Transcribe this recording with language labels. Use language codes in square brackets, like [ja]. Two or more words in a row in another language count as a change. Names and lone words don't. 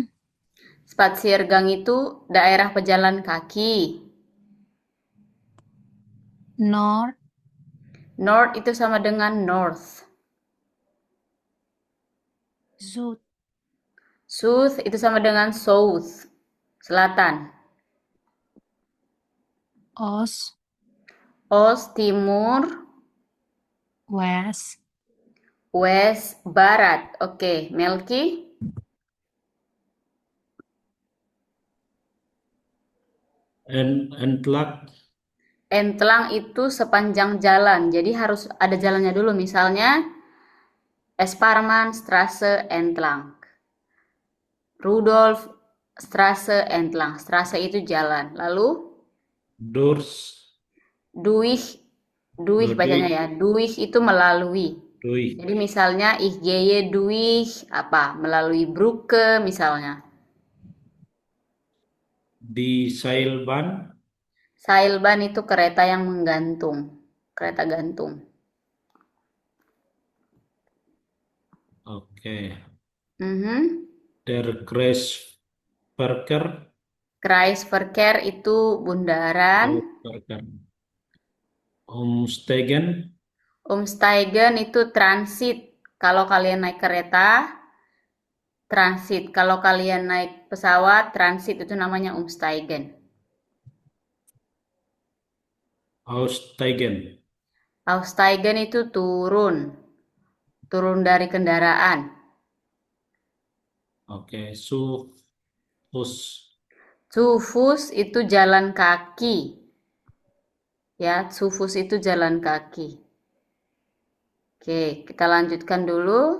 [id] Spaziergang itu daerah pejalan kaki. [de] Nord. [id] North itu sama dengan north. [de] Süd. [id] South itu sama dengan south. Selatan. [de] Ost. [id] Ost timur. [de] West. [id] West barat. Oke, Melki. [de] Entlang. [id] Entlang itu sepanjang jalan. Jadi harus ada jalannya dulu. Misalnya Esparmanstraße entlang. [de] Rudolf Straße entlang. [id] Straße itu jalan. Lalu [de] Durs. [id] Durch bacanya ya. Durch itu melalui. [de] Durch. [id] Jadi misalnya [de] ich gehe durch [id] apa? Melalui Brücke misalnya. Di Seilbahn. Seilbahn itu kereta yang menggantung. Kereta gantung. Oke. [de] Der Der Kreisverkehr. [id] Kreisverkehr itu bundaran. [de] Umsteigen. [id] Umsteigen itu transit. Kalau kalian naik kereta, transit. Kalau kalian naik pesawat, transit itu namanya umsteigen. [de] Aussteigen. [id] Aussteigen itu turun. Turun dari kendaraan. Oke, [de] Fuß. Zu Fuß [id] itu jalan kaki. Ya, [de] zu Fuß [id] itu jalan kaki. Oke, kita lanjutkan dulu.